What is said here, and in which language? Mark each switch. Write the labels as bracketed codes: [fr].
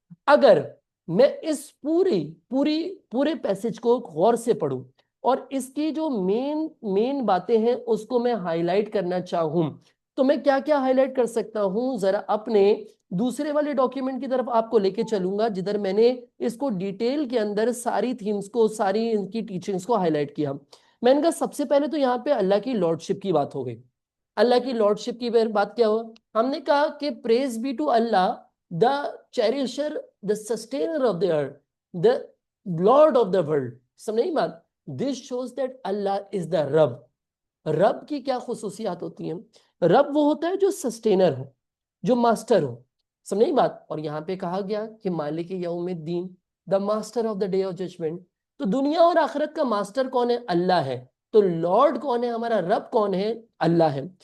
[ur] اگر میں اس پورے پیسج کو غور سے پڑھوں اور اس کی جو مین باتیں ہیں اس کو میں ہائی لائٹ کرنا چاہوں, تو میں کیا کیا ہائی لائٹ کر سکتا ہوں؟ ذرا اپنے دوسرے والے ڈاکیومنٹ کی طرف آپ کو لے کے چلوں گا جدھر میں نے اس کو ڈیٹیل کے اندر ساری تھیمز کو, ساری ان کی ٹیچنگز کو ہائی لائٹ کیا. میں نے کہا سب سے پہلے تو یہاں پہ اللہ کی لارڈشپ کی بات ہو گئی. اللہ کی لارڈشپ کی بات کیا ہوا؟ ہم نے کہا کہ پریز be to Allah [en] the cherisher, the sustainer of the earth, the lord of the world. [ur] سمجھ نہیں بات؟ [en] this shows that Allah is the رب. [ur] رب کی کیا خصوصیات ہوتی ہیں؟ رب وہ ہوتا ہے جو سسٹینر ہو, جو ماسٹر ہو. سمجھ نہیں بات؟ اور یہاں پہ کہا گیا کہ [ar] مالک یوم الدین, [en] the master of the day of judgment. [ur] تو دنیا اور آخرت کا ماسٹر کون ہے؟ اللہ ہے. تو لارڈ کون ہے ہمارا؟ رب کون ہے؟ اللہ ہے.